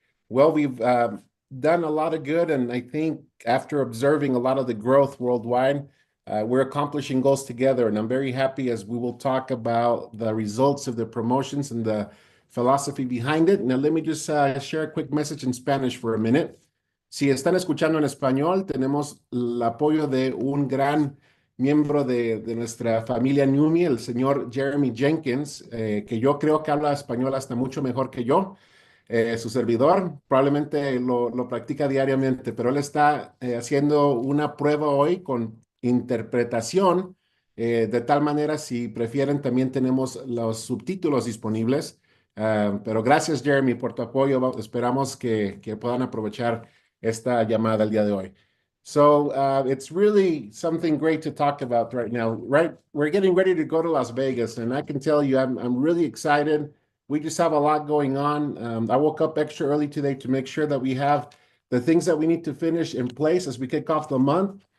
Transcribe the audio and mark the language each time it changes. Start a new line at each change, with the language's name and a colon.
English: Well, we've done a lot of good. And I think after observing a lot of the growth worldwide, we're accomplishing goals together. And I'm very happy as we will talk about the results of the promotions and the philosophy behind it. Now, let me just share a quick message in Spanish for a minute.
Spanish: Si están escuchando en español, tenemos el apoyo de un gran miembro de nuestra familia Numi, el señor Jeremy Jenkins, que yo creo que habla español hasta mucho mejor que yo. Su servidor probablemente lo practica diariamente, pero él está haciendo una prueba hoy con interpretación, de tal manera, si prefieren, también tenemos los subtítulos disponibles. Pero gracias, Jeremy, por tu apoyo. Esperamos que puedan aprovechar esta llamada el día de hoy.
English: So it's really something great to talk about right now. Right, we're getting ready to go to Las Vegas, and I can tell you, I'm really excited. We just have a lot going on. I woke up extra early today to make sure that we have the things that we need to finish in place as we kick off the month.